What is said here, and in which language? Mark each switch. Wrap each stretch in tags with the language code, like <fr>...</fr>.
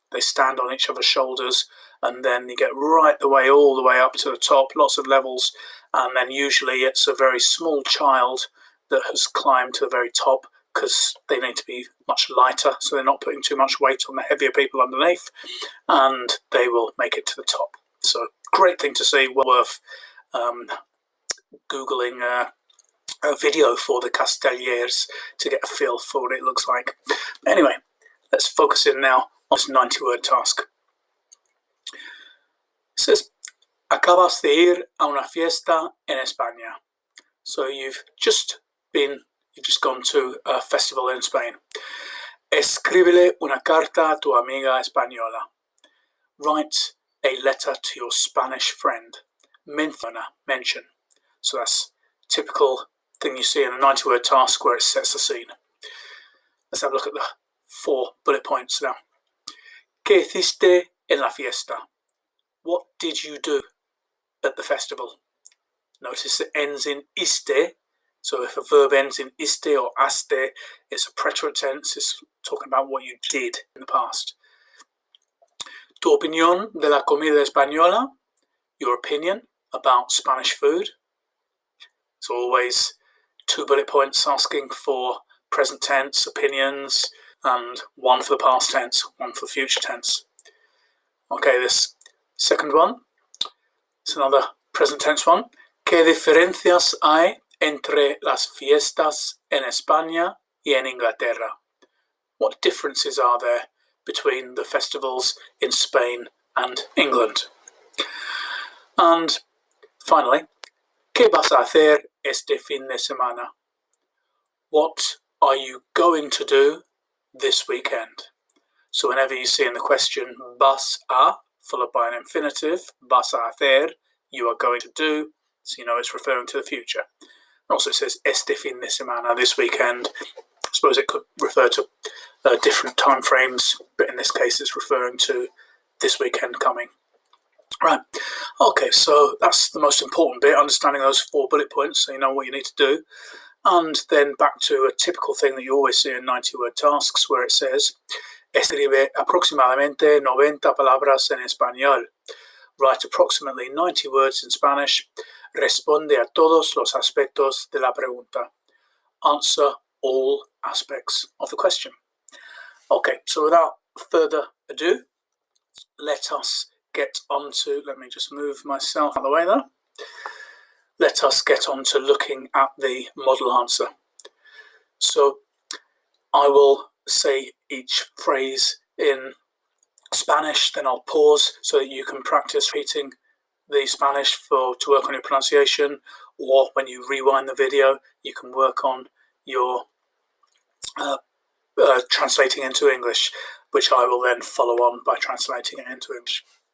<en>They stand on each other's shoulders, and then you get all the way up to the top, lots of levels, and then usually it's a very small child that has climbed to the very top, because they need to be much lighter, so they're not putting too much weight on the heavier people underneath, and they will make it to the top. So great thing to see, well worth Googling a video for the Castellers to get a feel for what it looks like. Anyway, let's focus in now on this 90-word task. It says,</en> <es>acabas de ir a una fiesta en España.</es> <en>So you've just gone to a festival in Spain.</en> <es>Escríbele una carta a tu amiga española.</es> <en>Write a letter to your Spanish friend. Mention. So that's a typical thing you see in a 90-word task where it sets the scene. Let's have a look at the 4 bullet points now.</en> <es>¿Qué hiciste en la fiesta?</es> <en>What did you do at the festival? Notice it ends in iste. So if a verb ends in iste or aste, it's a preterite tense. It's talking about what you did in the past.</en> <es>Tu opinión de la comida española.</es> <en>Your opinion about Spanish food. It's always 2 bullet points asking for present tense opinions, and 1 for the past tense, 1 for future tense. Okay, this second one, it's another present tense one.</en> <es>¿Qué diferencias hay entre las fiestas en España y en Inglaterra?</es> <en>What differences are there between the festivals in Spain and England? And finally,</en> <es>¿qué vas a hacer este fin de semana?</es> <en>What are you going to do this weekend? So whenever you see in the question vas a, followed by an infinitive,</en> <es>vas a hacer,</es> <en>you are going to do, so you know it's referring to the future. And also it says</en> <es>este fin de semana,</es> <en>this weekend. I suppose it could refer to different time frames, but in this case it's referring to this weekend coming. Right, okay, so that's the most important bit, understanding those 4 bullet points so you know what you need to do. And then back to a typical thing that you always see in 90-word tasks, where it says,</en> <es>escribe aproximadamente 90 palabras en español.</es> <en>Write approximately 90 words in Spanish.</en> <es>Responde a todos los aspectos de la pregunta.</es> <en>Answer all aspects of the question. Okay, so without further ado, let us get on to, let me just move myself out of the way there. Let us get on to looking at the model answer. So I will say each phrase in Spanish, then I'll pause so that you can practice repeating the Spanish to work on your pronunciation, or when you rewind the video, you can work on your translating into English, which I will then follow on by translating it into English.</en>